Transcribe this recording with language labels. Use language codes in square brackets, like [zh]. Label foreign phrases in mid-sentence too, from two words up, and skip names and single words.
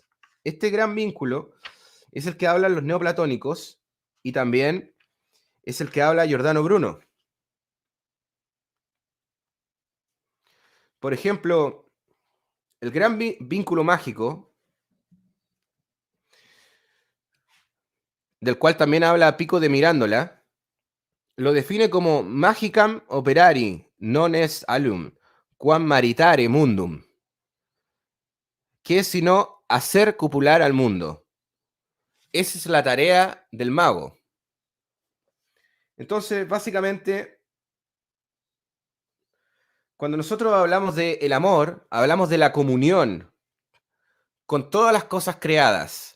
[es] Este gran vínculo es el que hablan los neoplatónicos y también es el que habla Giordano Bruno. Por ejemplo, el gran vínculo mágico, del cual también habla Pico de Mirandola, lo define como [la] magicam operari non est alum, quam maritare mundum, [es] que es sino hacer copular al mundo. Esa es la tarea del mago. Entonces, básicamente, Cuando nosotros hablamos del amor, hablamos de la comunión con todas las cosas creadas.